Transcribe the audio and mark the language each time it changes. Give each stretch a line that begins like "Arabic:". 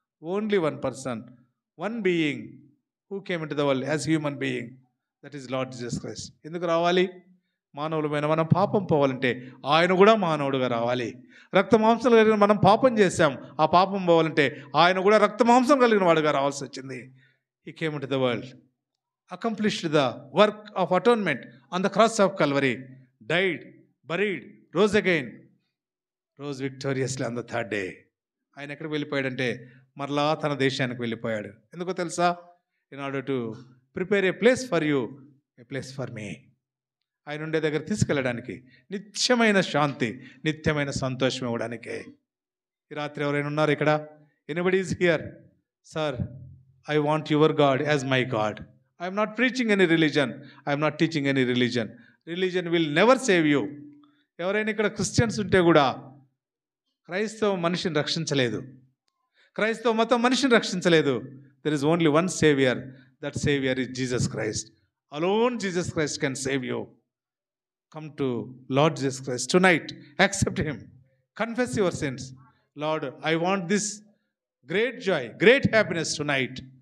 English: Only one person, one being who came in to the world as human being, that is Lord Jesus Christ.
Telugu: ఎందుకు రావాలి? మానవులమైన మనం పాపం పోవాలంటే ఆయన కూడా మానవుడుగా రావాలి. రక్త మాంసం కలిగిన మనం పాపం చేశాం, ఆ పాపం పోవాలంటే ఆయన కూడా రక్త మాంసం కలిగిన వాడుగా రావాల్సి వచ్చింది.
English: He came in to the world, accomplished the work of atonement on the cross of Calvary, died, buried, rose again, rose victoriously on the third day.
Telugu: ఆయన ఎక్కడికి వెళ్ళిపోయాడంటే మరలా తన దేశానికి వెళ్ళిపోయాడు. ఎందుకో తెలుసా?
English: In order to prepare a place for you, a place for me.
Telugu: ఆయన ఉండే దగ్గర తీసుకెళ్ళడానికి, నిత్యమైన శాంతి, నిత్యమైన సంతోషం ఇవ్వడానికే. ఈ రాత్రి ఎవరైనా ఉన్నారు ఇక్కడ?
English: Anybody is here? Sir, I want your God as my God. I am not preaching any religion. I am not teaching any religion. Religion will never save you.
Telugu: ఎవరైనా ఇక్కడ క్రిస్టియన్స్ ఉంటే కూడా క్రైస్తవ మనిషిని రక్షించలేదు, క్రైస్తవ మతం మనిషిని రక్షించలేదు.
English: There is only one savior. That savior is Jesus Christ. Alone Jesus Christ can save you. Come to Lord Jesus Christ tonight. Accept him. Confess your sins. Lord, I want this great joy, great happiness tonight.